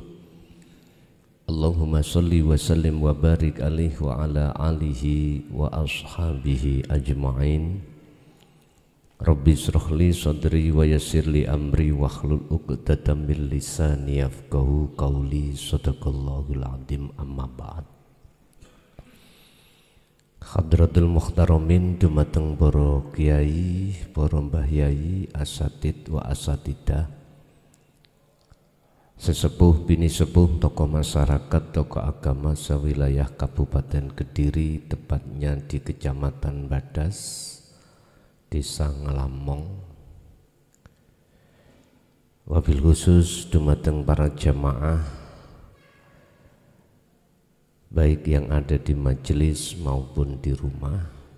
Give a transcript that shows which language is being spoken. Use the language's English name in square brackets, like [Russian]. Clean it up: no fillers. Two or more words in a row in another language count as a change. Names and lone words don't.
[Arabic] اللهم صل وسلم وبارك عليه وعلى آله وأصحابه أجمعين. رب اشرح لي صدري ويسر لي أمري واحلل عقدة من لساني يفقهوا قولي. صدق الله العظيم. أما بعد. حضرات المحترمين [Javanese] dumateng para kiai, para mbah yai, [Arabic] أساتيذ وأساتذة, [Javanese] sesepuh bini sepuh, [Indonesian] tokoh masyarakat, tokoh agama sewilayah Kabupaten Kediri, tepatnya di Kecamatan Badas, Desa Ngelamong. [Arabic] وبالخصوص [Javanese] dumateng para jamaah, [Indonesian] baik yang ada di majelis maupun di rumah.